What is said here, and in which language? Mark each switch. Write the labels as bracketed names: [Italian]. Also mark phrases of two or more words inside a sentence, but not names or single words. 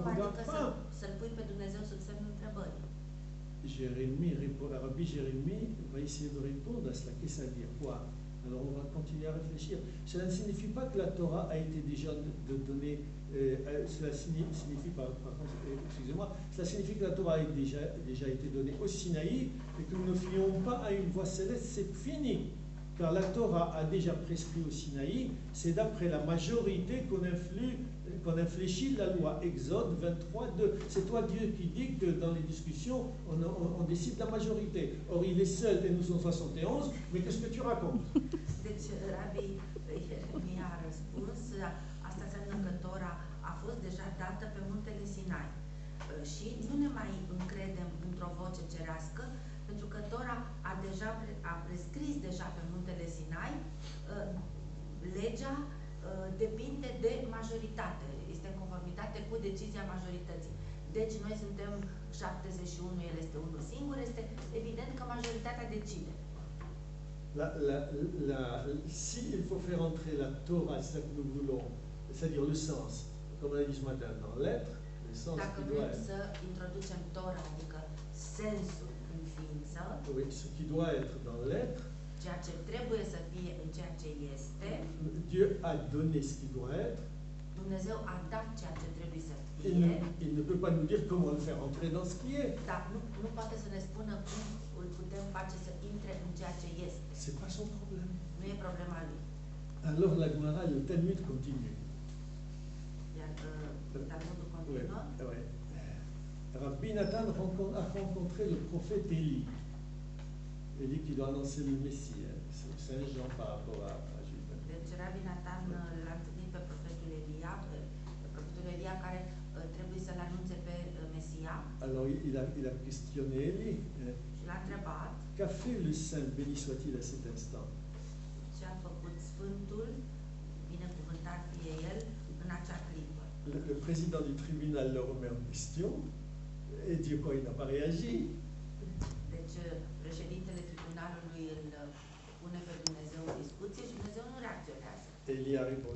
[Romanian] Cum [French] regarde [Romanian] adică [French] pas? [Romanian] să-L pui pe Dumnezeu sub semnul întrebării? [French] Rabbi Jérémie va essayer de répondre à cela. Qu'est-ce que ça veut dire? Quoi? Alors on va continuer à réfléchir. Cela ne signifie pas que la Torah a été déjà donnée. Cela signifie excusez-moi, cela signifie que la Torah a déjà été donnée au Sinaï et que nous ne fions pas à une voix céleste, c'est fini. Car la Torah a déjà prescrit au Sinaï, c'est d'après la majorité qu'on infléchit la loi. Exode 23, 2. C'est toi Dieu qui dis que dans les discussions, on décide la majorité. Or il est seul et nous sommes 71, mais qu'est-ce que tu racontes? [Romanian] Deci, Rabbi Ieremia a răspuns, asta înseamnă că Tora a fost deja dată pe muntele Sinai. Și nu ne mai încredem într-o voce cerească, pentru că Tora a prescris deja pe muntele Sinai, legea depinde de majoritate, este în conformitate cu decizia majorității. Deci noi suntem 71, el este unul singur, este evident că majoritatea decide. [French] Si il faut faire entrer la Torah, c'est ça que nous voulons, c'est-à-dire le sens, comme on a dit ce matin, dans l'être, le sens [Romanian] Dacă [French] qui [Romanian] vrem [French] doit être. [Romanian] să introducem Tora, adică sensul în ființă, [French] Oui, ce qui doit être dans l'être. [Romanian] ceea ce trebuie să fie în ceea ce este, [French] Dieu a donné ce qui doit être. [Romanian] Dumnezeu a dat ceea ce trebuie să fie, [French] Il ne peut pas nous dire comment le faire entrer dans ce qui est. [Romanian] dar nu poate să ne spună cum îl putem face să intre în ceea ce este. [French] C'est pas son problème. [Romanian] Nu e problema lui. [French] Alors la Gemara, le Talmud continue. [Romanian] Iar Talmudul continuă. [French] Ouais. Rabbi Nathan a rencontré le prophète Élie. Élie qui doit annoncer le Messie. C'est Saint Jean par rapport à Judas. [Romanian] Deci Rabbi Nathan l-a întâlnit pe profetul Elia, care trebuie să-l anunțe pe Mesia. [French] Alors il a questionné Élie. [Romanian] Și l-a întrebat. [French] Qu'a fait le Saint, béni soit-il à cet instant? [Romanian] Ce a făcut Sfântul, binecuvântat fie el, în acea clipă. [French] Le président du tribunal le remet en question. Et Dieu, quoi, il n'a pas réagi. [Romanian] Deci președintele tribunalului îl pune pe Dumnezeu în discuție și Dumnezeu nu reacționează. [French] Élie a répondu.